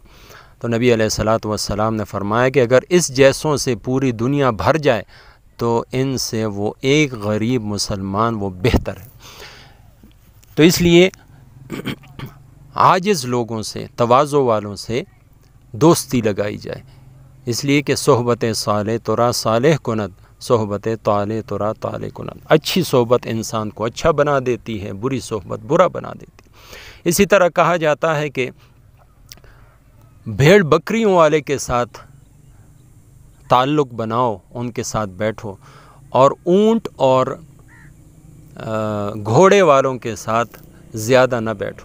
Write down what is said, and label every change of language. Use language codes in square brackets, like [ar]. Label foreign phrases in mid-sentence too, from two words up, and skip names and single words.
[ur] تو نبی [ar] علیہ السلام [ur] نے فرمایا کہ اگر اس جیسوں سے پوری دنیا بھر جائے تو ان سے وہ ایک غریب مسلمان وہ بہتر ہے۔ تو اس لیے عاجز لوگوں سے، تواضع والوں سے دوستی لگائی جائے، اس لیے کہ [fa] صحبت صالح ترا صالح کند، صحبت طالح ترا طالح کند۔ [ur] اچھی صحبت انسان کو اچھا بنا دیتی ہے، بری صحبت برا بنا دیتی ہے۔ اسی طرح کہا جاتا ہے کہ بھیڑ بکریوں والے کے ساتھ تعلق بناؤ، ان کے ساتھ بیٹھو، اور اونٹ اور گھوڑے والوں کے ساتھ زیادہ نہ بیٹھو۔